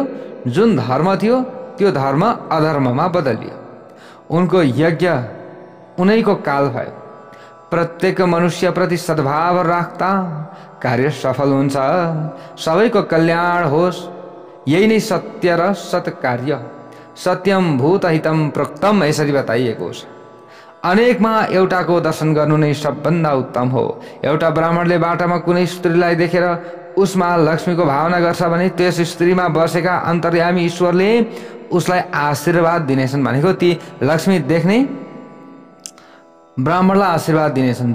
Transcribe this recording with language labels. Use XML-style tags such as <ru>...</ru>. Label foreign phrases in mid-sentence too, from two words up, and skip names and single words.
<ne>जुन धर्म थियो त्यो धर्म अधर्ममा बदलियो। उनको यज्ञ उनैको काल भयो। प्रत्येक मनुष्यप्रति सद्भाव राख्दा कार्य सफल हुन्छ, सबैको कल्याण होस्, यही नै सत्य र सत्कार्य।</ne> <sa>सत्यम भूतहितम प्रोक्तम</sa> <ne>यसरी बताइएको छ। अनेकमा एउटाको दर्शन गर्नु नै सबभन्दा उत्तम हो। एउटा ब्राह्मणले बाटामा कुनै स्त्रीलाई देखेर उसमा लक्ष्मीको भावना गर्छ भने त्यस स्त्रीमा बसेका अन्तर्यामी ईश्वरले उसलाई आशीर्वाद दिनेछन् भनेको ती लक्ष्मी देख्ने ब्राह्मणलाई आशीर्वाद दिनेछन्।</ne>